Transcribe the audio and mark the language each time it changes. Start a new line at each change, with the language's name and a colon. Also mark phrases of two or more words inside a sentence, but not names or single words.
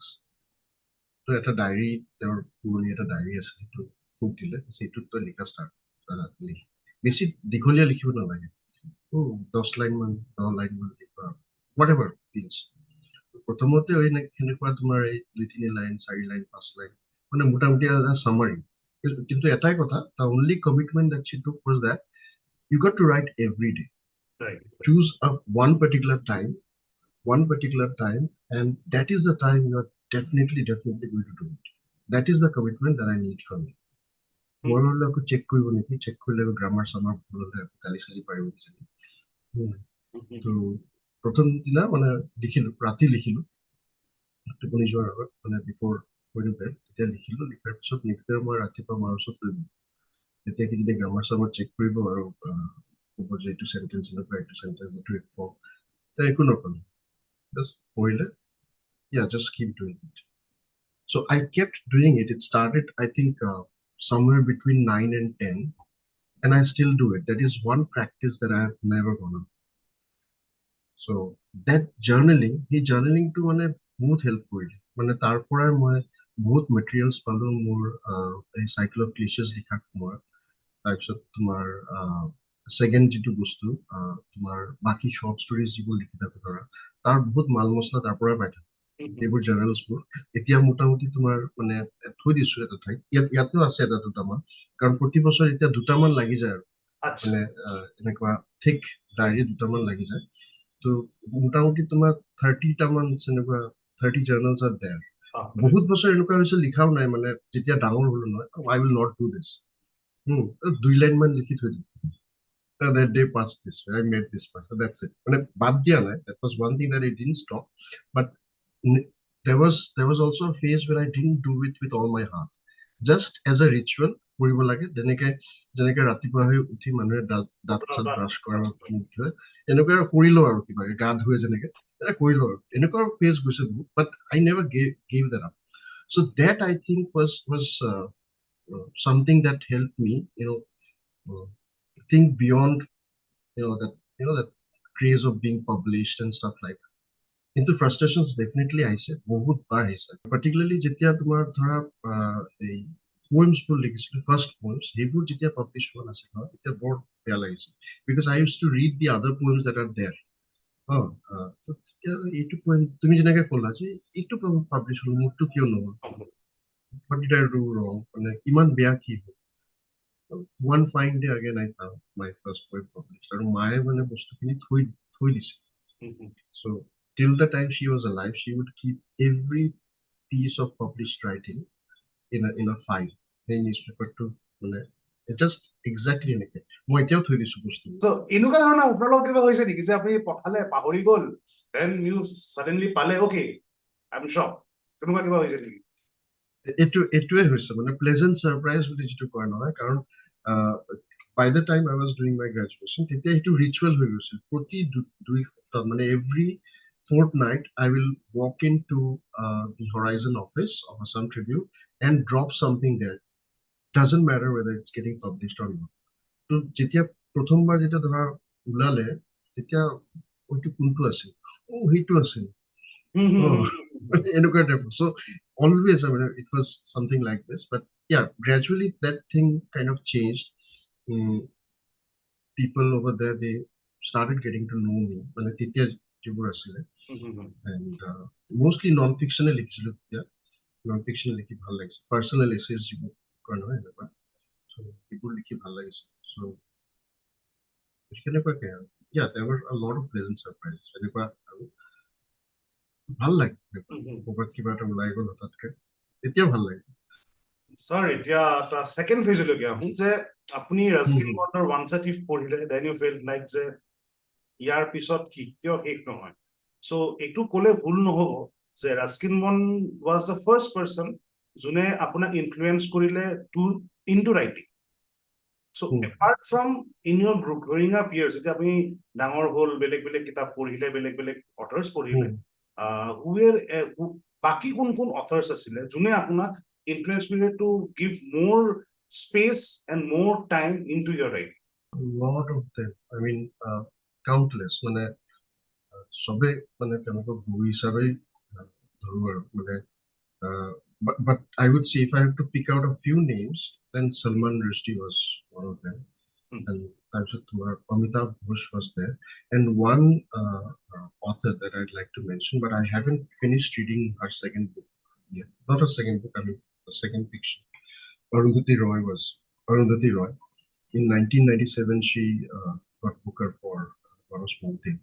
Assamese: তো এটা ডায়েৰী, তেওঁৰ পুৰণি এটা ডায়েৰী আছে, সেইটো মোক দিলে, সেইটোত তই লিখা ষ্টাৰ্ট লিখ। বেছি দীঘলীয়া লিখিব নালাগে, 10 লাইনমান 10 লাইনমান লিখা,
English: whatever feels.
Assamese: প্ৰথমতে সেনেকুৱা তোমাৰ এই 2-3 লাইন 4 লাইন 5 লাইন মানে মোটামুটি এটা চামাৰী। কিন্তু এটাই কথা,
English: the only commitment that she took was that you got to write every day. Right. Choose one particular time, and that is the time you are definitely going to do it. That is the commitment that I need from you.
Assamese: মই ভাবিলো আকৌ চেক কৰিব নেকি, চেক কৰিলে গ্ৰামাৰ চামাৰ ভুল হলে গালি চালি পাৰিব কিজানি। তো প্ৰথম দিনা মানে লিখিলো, ৰাতি লিখিলো টোপনি যোৱাৰ আগত, মানে
English: before going to bed,
Assamese: তেতিয়া লিখিলো। লিখাৰ পিছত নেক্সট ডে মই ৰাতিপুৱা মাৰ ওচৰত লৈ গ'লো। তেতিয়া কি যদি গ্ৰামাৰ চামাৰ চেক কৰিব আৰু ক'ব যে এইটো চেণ্টেঞ্চ এনেকুৱা, এইটো চেণ্টেঞ্চ এইটো ফৰ্ম, একো নক'লো, জাষ্ট পঢ়িলে,
English: just keep doing it. So I kept doing it. It started, I think, somewhere between 9 and 10, and I still do it. That is one practice that I have never gone on. So that journaling to
Assamese: মানে বহুত হেল্প কৰিলে। মানে তাৰ পৰাই মই বহুত মেটেৰিয়েলছ পালো মোৰ এই সাইকেল অফ ক্লিচেছ লিখাৰ সময়ত। তাৰপিছত তোমাৰ ছেকেণ্ড যিটো বস্তু, তোমাৰ বাকী শ্বৰ্ট ষ্টৰিজ যিবোৰ লিখি থাকো ধৰা, তাৰ বহুত মাল মছলা তাৰ পৰাই পাই থাকো। এইবোৰ জাৰ্নেলছবোৰ এতিয়া মোটামুটি তোমাৰ মানে থৈ দিছো এটা ঠাইত, ইয়াতেও আছে এটা দুটামান, কাৰণ প্ৰতি বছৰ এতিয়া দুটামান লাগি যায় আৰু মানে এনেকুৱা ঠিক ডায়েৰী দুটামান লাগি যায়। তো মোটামুটি তোমাৰ 30টামান এনেকুৱা 30
English: journals are there.
Assamese: বহুত বছৰ এনেকুৱা হৈছে লিখাও নাই, মানে যেতিয়া ডাঙৰ হলো নহয়,
English: I will not do this,
Assamese: 2 লাইনমান লিখি থৈ দিম।
English: That day passed this way. I met this person. That's it. That was one thing that I didn't stop. But there was also a phase where I didn't do it with all my heart. Just as a ritual,
Assamese: কৰিব লাগে যেনেকে ৰাতিপুৱা হৈ উঠি মানুহে দাঁত চাত ব্ৰাছ কৰা এনেকুৱা কৰিলো আৰু কিবা গা ধুৱে যেনেকে কৰিলো আৰু এনেকুৱা ফেজ গৈছে বহুত,
English: but I never gave that up. So that I think was something that helped me, think beyond, that craze of being published and stuff like that. Into frustrations definitely
Assamese: আহিছে, বহুত বাৰ আহিছে, particularly যেতিয়া তোমাৰ ধৰা এই poems বোৰ লিখিছিলো,
English: first poems,
Assamese: সেইবোৰ যেতিয়া publish হোৱা নাছিল নহয়, তেতিয়া বৰ বেয়া লাগিছে,
English: because I used to read the other poems that are there.
Assamese: তেতিয়া এইটো poem তুমি যেনেকে ক'লা যে এইটো poem publish হল, মোৰটো কিয় নহল,
English: what did I do wrong,
Assamese: মানে ইমান বেয়া কি হ'ল.
English: One fine day again I found my first poem published,
Assamese: আৰু মায়ে মানে বস্তুখিনি থৈ দিছে.
English: So till the time she was alive, she would keep every piece of published writing in a file. Hey, newspaper to just exactly like it.
Assamese: মই এতিয়াও থৈ দিছো বস্তু. So এনেকুৱা ধৰণৰ উপলব্ধ কিবা হৈছে নেকি যে আপুনি পঠালে পাহৰি গ'ল,
English: then you suddenly পালে, okay, I'm shocked,
Assamese: তেনেকুৱা কিবা হৈছে নেকি? এইটোৱে হৈছে মানে
English: pleasant surprise
Assamese: বুলি যিটো কয় নহয়, কাৰণ
English: by the time I was doing my graduation,
Assamese: তেতিয়া এইটো ৰিচুৱেল হৈ গৈছিল, প্ৰতি দুই সপ্তাহ মানে
English: every fortnight I will walk into the Horizon office of Assam Tribune and drop something there. Doesn't matter whether it's getting published or not.
Assamese: তো যেতিয়া প্ৰথমবাৰ যেতিয়া ধৰা ওলালে, তেতিয়া ওইটো কোনটো আছিল, সেইটো আছিল, এনেকুৱা টাইপৰ.
English: So always, I mean, it was something like this, but yeah, gradually that thing kind of changed. People over there, they started getting to know me,
Assamese: মানে তেতিয়া যিবোৰ আছিলে,
English: and mostly non-fiction
Assamese: লিখিছিলো তেতিয়া, non-fiction লিখি ভাল লাগিছে,
English: personal essays
Assamese: যিবোৰ কয় নহয় এনেকুৱা, so এইবোৰ লিখি ভাল লাগিছে.
English: So
Assamese: সেনেকুৱাকে আৰু
English: yeah, there were a lot of pleasant surprises,
Assamese: এনেকুৱা আৰু ভাল লাগে ক'ৰবাত কিবা এটা ওলাই গ'ল হঠাৎকে, এতিয়া ভাল লাগে. Sir, এতিয়া এটা সেকেন্ড ফেজলৈকে আহোঁ যে আপুনি ৰাস্কিন বণ্ডৰ ওৱান্স এ থিফ পঢ়িলে,
English: then you felt like
Assamese: যে ইয়াৰ পিছত কি কিয় শেষ নহয়. So এইটো ক'লে ভুল নহ'ব যে ৰাস্কিন বণ্ড
English: was the first person
Assamese: যোনে আপোনাক ইনফ্লুৱেঞ্চ কৰিলে
English: into writing. So apart from in your growing up years,
Assamese: যেতিয়া আপুনি ডাঙৰ হ'ল, বেলেগ বেলেগ কিতাপ পঢ়িলে, বেলেগ বেলেগ অথৰ্ছ পঢ়িলে, বাকি কোন অথৰ্ছ আছিলে যোনে আপোনাক
English: influence me to give more space and more time into your writing? A lot of them. I mean, countless.
Assamese: মানে সবে মানে তেনেকুৱা গুৰু হিচাপে ধৰো আৰু মানে,
English: but I would say if I have to pick out a few names, then Salman Rushdie was one of them, and
Assamese: তাৰপিছত তোমাৰ
English: Amitav Ghosh was there, and one author that I'd like to mention, but I haven't finished reading her second book yet. Not a second book, I mean a second fiction. Arundhati Roy. In 1997, she got Booker for a lot of small things.